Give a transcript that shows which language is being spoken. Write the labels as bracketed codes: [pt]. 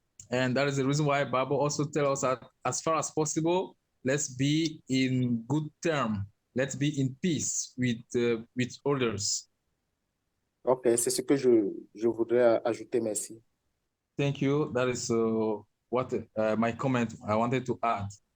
[en] And that is the reason why the Bible also tells us that as far as possible, let's be in good term. Let's be in peace with others. [fr] Ok, c'est ce que je voudrais ajouter. Merci. [en] Thank you. That is what my comment I wanted to add.